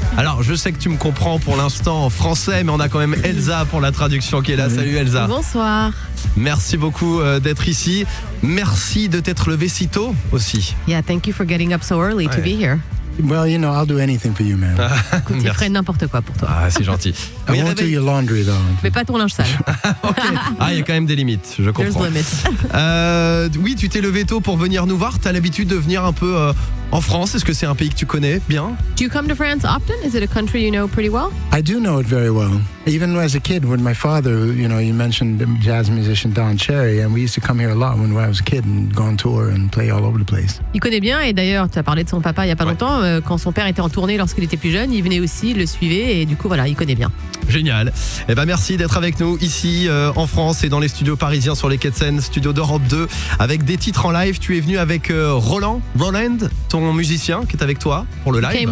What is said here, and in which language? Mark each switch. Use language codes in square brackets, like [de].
[fr] Alors, je sais que tu me comprends pour l'instant en français, mais on a quand même Elsa pour la traduction qui est là. Salut Elsa. Bonsoir. Merci beaucoup d'être ici. Merci de t'être levé si tôt aussi. [en] Yeah, thank you for getting up so early to be here. Well, you know, I'll do anything for you, man. [fr] Écoute, il ferait n'importe quoi pour toi. Ah, c'est gentil. [en] I won't do your laundry, though. [fr] Mais pas ton linge sale. Okay. Ah, il y a quand même des limites, je comprends. [en] There's limits. [fr] Oui, tu t'es levé tôt pour venir nous voir. T'as l'habitude de venir un peu en France. Est-ce que c'est un pays que tu connais bien? [en] Do you come to France often? Is it a country you know pretty well? I do know it very well. Even as a kid, when my father, you know, you mentioned the jazz musician Don Cherry, and we used to come here a lot when I was a kid and go on tour and play all over the place. [fr] Il connaît bien, et d'ailleurs, tu as parlé de son papa il y a pas longtemps. Quand son père était en tournée lorsqu'il était plus jeune, il venait aussi, il le suivait, et du coup, voilà, il connaît bien. Génial. Eh ben merci d'être avec nous ici en France et dans les studios parisiens sur les quais de Seine, studio d'Europe 2, avec des titres en live. Tu es venu avec Roland, ton musicien qui est avec toi pour le live.